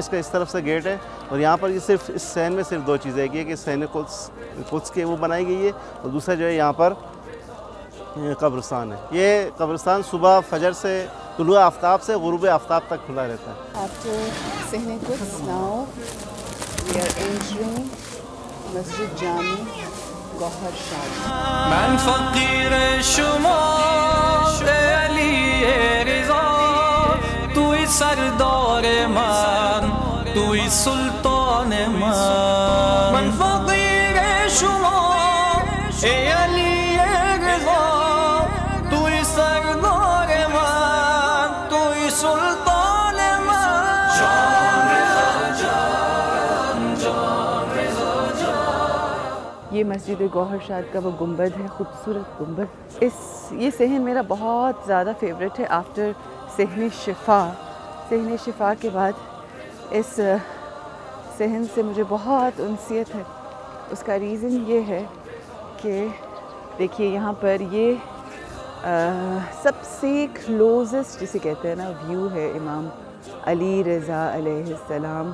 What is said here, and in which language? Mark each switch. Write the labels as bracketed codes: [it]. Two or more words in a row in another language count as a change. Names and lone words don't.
[ur] اس کا اس طرف سے گیٹ ہے، اور یہاں پر یہ صرف اس صحن میں صرف 2 چیزیں ہیں کہ صحن قدس کے وہ بنائی گئی ہے، اور دوسرا جو ہے یہاں پر قبرستان ہے۔ یہ قبرستان صبح فجر سے طلوع آفتاب سے غروب آفتاب تک کھلا رہتا ہے۔ [en] After صحن قدس, now we are entering مسجد جامع گوہر شاد۔ [fa] من فقیر شما علی رضا، توی سردار من، توی سلطان من، من فقیر شما علی رضا، توی سردار من، توی سلطان من، جان رضا جان، جان رضا جان۔ [ur] یہ مسجد گوہر شاد کا وہ گنبد ہے، خوبصورت گنبد۔ یہ صحن میرا بہت زیادہ فیوریٹ ہے آفٹر صحن شفا۔ صحن شفا کے بعد اس صحن سے مجھے بہت انسیت ہے۔ اس کا ریزن یہ ہے کہ دیکھیے یہاں پر یہ سب سے کلوزسٹ جسے کہتے ہیں نا ویو ہے امام علی رضا [ar] علیہ السلام۔